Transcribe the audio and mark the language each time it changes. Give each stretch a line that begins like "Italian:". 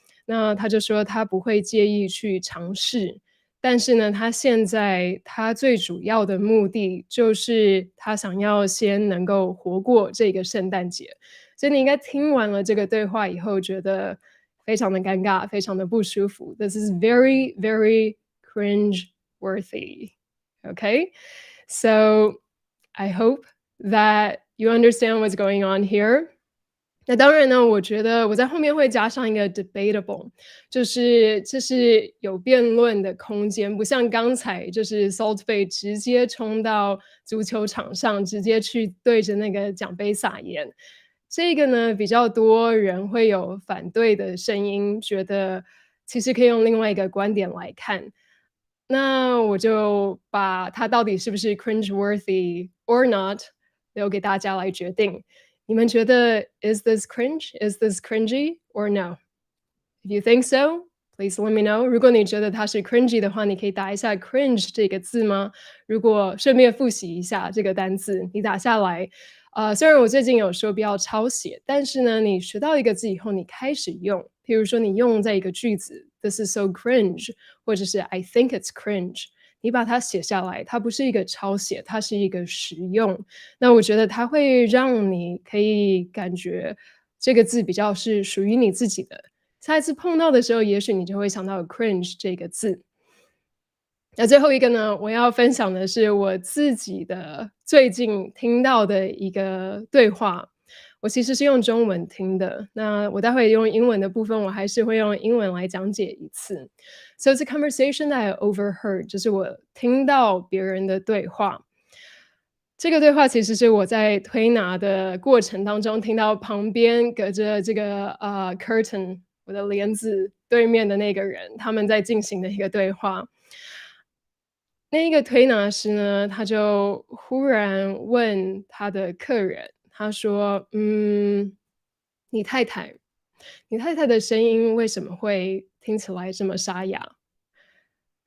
Chinese: 那他就说他不会介意去尝试，但是呢，他现在他最主要的目的就是他想要先能够活过这个圣诞节。所以你应该听完了这个对话以后，觉得非常的尴尬，非常的不舒服。
English: This is very, very cringe worthy. Okay? So I hope that you understand what's going on here.
Chinese: 那当然呢，我觉得我在后面会加上一个 debatable，就是这是有辩论的空间，不像刚才就是 Salt Bae 直接冲到足球场上，直接去对着那个奖杯撒盐。这个呢，比较多人会有反对的声音，觉得其实可以用另外一个观点来看。那我就把它到底是不是
English: cringe worthy or not
Chinese: 留给大家来决定。你们觉得
English: is this cringe? Is this cringy or no? If you think so, please let me know.
Chinese: 如果你觉得它是 cringy 的话，你可以打一下 cringe 这个字吗？如果顺便复习一下这个单字，你打下来。虽然我最近有说不要抄写，但是呢，你学到一个字以后，你开始用，譬如说你用在一个句子
English: "This is so cringe"，
Chinese: 或者是
English: "I think it's cringe"，
Chinese: 你把它写下来，它不是一个抄写，它是一个实用。那我觉得它会让你可以感觉这个字比较是属于你自己的。下一次碰到的时候，也许你就会想到 cringe 这个字。那最后一个呢，我要分享的是我自己的最近听到的一个对话。我其实是用中文听的，那我待会用英文的部分，我还是会用英文来讲解一次。
English: So it's a conversation that I overheard，
Chinese: 就是我听到别人的对话。这个对话其实是我在推拿的过程当中听到旁边隔着这个curtain，我的帘子对面的那个人，他们在进行的一个对话。那一个推拿师呢，他就忽然问他的客人，他说："你太太你太太的声音为什么会听起来这么沙哑？"